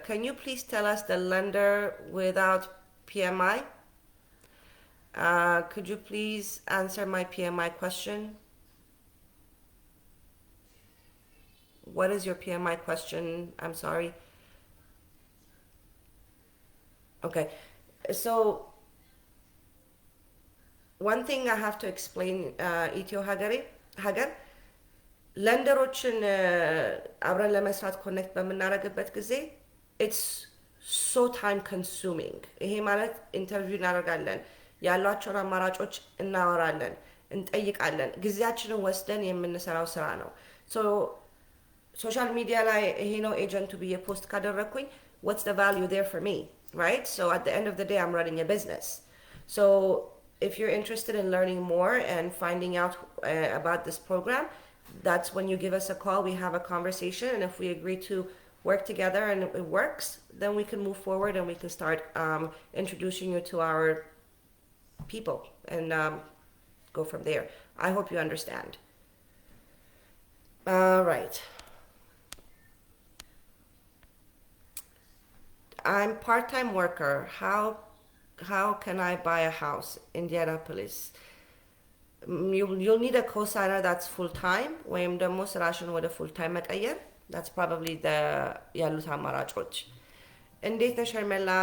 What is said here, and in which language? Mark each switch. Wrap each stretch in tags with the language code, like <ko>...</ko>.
<en>Can you please tell us the lender without PMI? Could you please answer my PMI question? What is your PMI question? I'm sorry. Okay.</en> <am>So, one thing I have to explain, Ethio Hagar, ለንደሮችን አብረን ለመስራት ኮኔክት በምናደርግበት ጊዜ</am> <en>ኢትስ ሶ ታይም ኮንሱሚንግ።</en> <am>ይሄ ማለት ኢንተርቪው እናደርጋለን፣ ያሏቸውን አማራጮች እናወራለን፣ እንጠይቃለን። ጊዜያችንን ወስደን የምንሰራው ስራ ነው። ሶሻል ሚዲያ ላይ ይሄ ነው ኤጀንቱ ብዬ ፖስት ካደረግኩኝ</am> <en>what's the value there for me, right? So at the end of the day, I'm running a business. So if you're interested in learning more and finding out about this program, that's when you give us a call. We have a conversation, and if we agree to work together and it works, then we can move forward and we can start introducing you to our people and go from there. I hope you understand. All right. I'm part-time worker. How can I buy a house in Indianapolis? You'll need a co-signer that's full-time</en> <am>ወይም ደግሞ ስራሽን ወደ</am> <en>full-time</en> <am>መቀየር.</am> <en>That's probably the</en> <am>ያሉት አማራጮች። እንዴት ነሽ ሄርሜላ?</am>